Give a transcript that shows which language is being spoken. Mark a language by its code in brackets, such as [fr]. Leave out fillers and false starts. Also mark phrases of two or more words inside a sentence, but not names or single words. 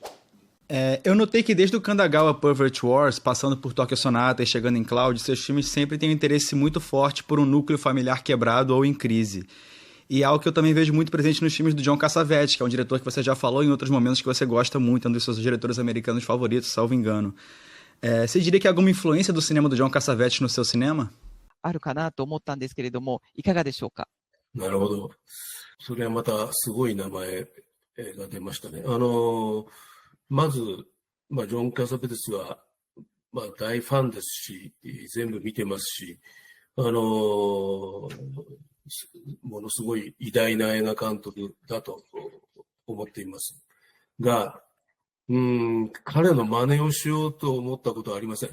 [pt] Eu notei que desde o Kandagawa Pervert Wars, passando por Tokyo Sonata e chegando em Cloud, seus filmes sempre têm um interesse muito forte por um núcleo familiar quebrado ou em crise. E é algo que eu também vejo muito presente nos filmes do John Cassavetes, que é um diretor que você já falou em outros momentos que você gosta muito, é um dos seus diretores americanos favoritos, salvo engano. Você diria que há alguma influência do cinema do John Cassavetes no seu cinema? [ja] あるかなと思ったんですけれども、いかがでしょうか。なるほど。それはまたすごい名前が出ましたね。まず、ジョン・キャサベテスは、大ファンですし、全部見てますし、ものすごい偉大な映画監督だと思っていますが、彼の真似をしようと思ったことはありません。